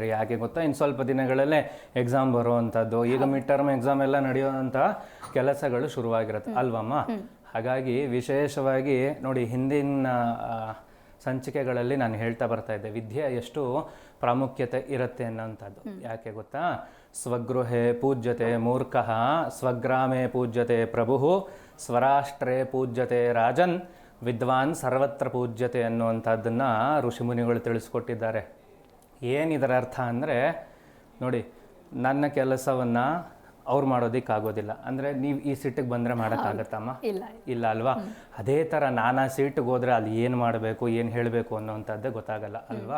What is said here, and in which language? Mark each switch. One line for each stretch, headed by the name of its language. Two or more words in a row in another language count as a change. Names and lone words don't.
Kannada: ಯಾಕೆ ಗೊತ್ತಾ, ಇನ್ನು ಸ್ವಲ್ಪ ದಿನಗಳಲ್ಲೇ ಎಕ್ಸಾಮ್ ಬರುವಂಥದ್ದು, ಈಗ
English: mid term exam
Kannada: ಎಲ್ಲ ನಡೆಯುವಂಥ ಕೆಲಸಗಳು ಶುರುವಾಗಿರುತ್ತೆ ಅಲ್ವಮ್ಮ. ಹಾಗಾಗಿ ವಿಶೇಷವಾಗಿ ನೋಡಿ, ಹಿಂದಿನ ಸಂಚಿಕೆಗಳಲ್ಲಿ ನಾನು ಹೇಳ್ತಾ ಬರ್ತಾ ಇದ್ದೆ, ವಿದ್ಯೆ ಎಷ್ಟು ಪ್ರಾಮುಖ್ಯತೆ ಇರುತ್ತೆ ಅನ್ನೋಂಥದ್ದು. ಯಾಕೆ ಗೊತ್ತಾ,
Sanskrit: ಸ್ವಗೃಹೇ ಪೂಜ್ಯತೆ ಮೂರ್ಖಃ, ಸ್ವಗ್ರಾಮೇ ಪೂಜ್ಯತೆ ಪ್ರಭು, ಸ್ವರಾಷ್ಟ್ರೇ ಪೂಜ್ಯತೆ ರಾಜನ್, ವಿದ್ವಾನ್ ಸರ್ವತ್ರ ಪೂಜ್ಯತೆ
Kannada: ಅನ್ನುವಂಥದ್ದನ್ನು ಋಷಿಮುನಿಗಳು ತಿಳಿಸ್ಕೊಟ್ಟಿದ್ದಾರೆ. ಏನಿದರ ಅರ್ಥ ಅಂದರೆ, ನೋಡಿ, ನನ್ನ ಕೆಲಸವನ್ನು ಅವ್ರು ಮಾಡೋದಕ್ಕಾಗೋದಿಲ್ಲ ಅಂದರೆ ನೀವು ಈ ಸೀಟಿಗೆ ಬಂದರೆ ಮಾಡೋಕ್ಕಾಗತ್ತಮ್ಮ? ಇಲ್ಲ ಅಲ್ವಾ. ಅದೇ ಥರ ನಾನು ಆ ಸೀಟಿಗೆ ಹೋದರೆ ಅಲ್ಲಿ ಏನು ಮಾಡಬೇಕು, ಏನು ಹೇಳಬೇಕು ಅನ್ನೋವಂಥದ್ದೇ ಗೊತ್ತಾಗಲ್ಲ ಅಲ್ವಾ.